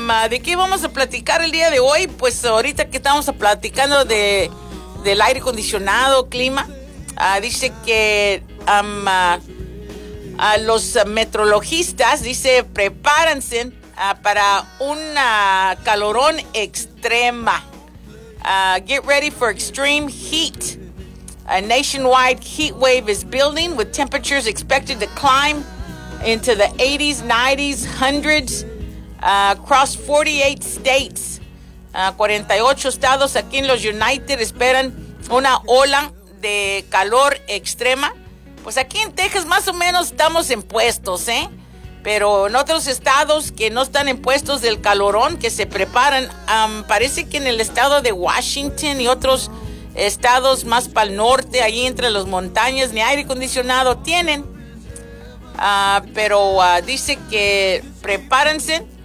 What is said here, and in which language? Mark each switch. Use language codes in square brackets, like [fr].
[es] ¿De qué vamos a platicar el día de hoy? Pues ahorita que estamos platicando del aire acondicionado, clima, dice que a los meteorologistas, dice, prepárense para un calorón extrema. [en] Get ready for extreme heat. A nationwide heat wave is building with temperatures expected to climb into the 80s, 90s, 100s. [es] Across 48 states, 48 estados aquí en los United esperan una ola de calor extrema. Pues aquí en Texas más o menos estamos en puestos, pero en otros estados que no están en puestos del calorón, que se preparan, parece que en el estado de Washington y otros estados más para el norte, ahí entre las montañas, ni aire acondicionado tienen, pero dice que prepárense.